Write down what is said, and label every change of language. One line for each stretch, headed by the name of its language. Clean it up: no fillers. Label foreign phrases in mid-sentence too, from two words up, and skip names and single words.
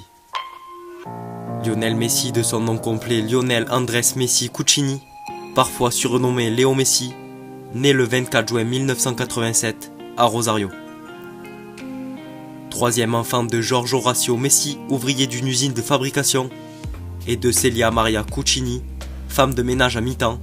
French: Lionel Messi, de son nom complet Lionel Andrés Messi Cucini, parfois surnommé Léo Messi, né le 24 juin 1987 à Rosario. Troisième enfant de George Horacio Messi, ouvrier d'une usine de fabrication, et de Celia Maria Cucini, femme de ménage à mi-temps.